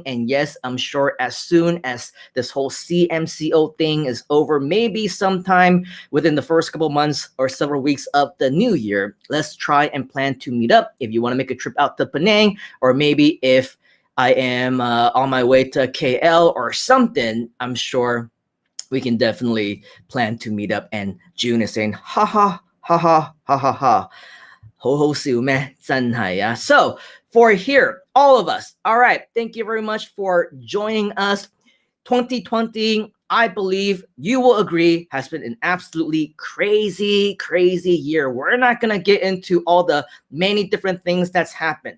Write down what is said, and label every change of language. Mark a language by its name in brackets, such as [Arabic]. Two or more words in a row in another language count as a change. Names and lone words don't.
[English] And yes, I'm sure as soon as this whole CMCO thing is over, maybe sometime within the first couple months or several weeks of the new year, let's try and plan to meet up. If you want to make a trip out to Penang, or maybe if I am on my way to KL or something, I'm sure we can definitely plan to meet up. And June is saying, ha ha, ha ha, ha ha ha. [Cantonese] 好好笑咩，真係呀. [English] So for here, all of us, all right, thank you very much for joining us. 2020, I believe you will agree, has been an absolutely crazy, crazy year. We're not going to get into all the many different things that's happened.